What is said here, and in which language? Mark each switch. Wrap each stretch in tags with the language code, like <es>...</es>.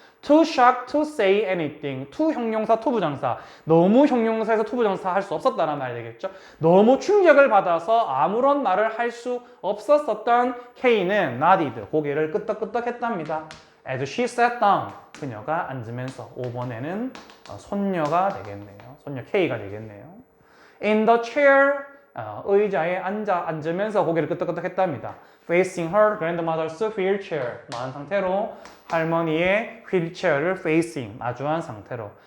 <en>Too shocked to say anything.</en> <ko>to 형용사, to 부정사. 너무 형용사에서 to 부정사 할 수 없었다는 말이 되겠죠. 너무 충격을 받아서 아무런 말을 할 수 없었던 K는</ko> <en>nodded,</en> <ko>고개를 끄덕끄덕 했답니다.</ko> <en>As she sat down.</en> <ko>그녀가 앉으면서 5번에는 손녀가 되겠네요. 손녀 K가 되겠네요.</ko> <en>In the chair.</en> <ko>의자에 앉으면서 고개를 끄덕끄덕 했답니다.</ko> <en>Facing her grandmother's wheelchair.</en> <ko>마한 상태로 할머니의 휠체어를</ko> <en>facing,</en> <ko>마주한 상태로.</ko>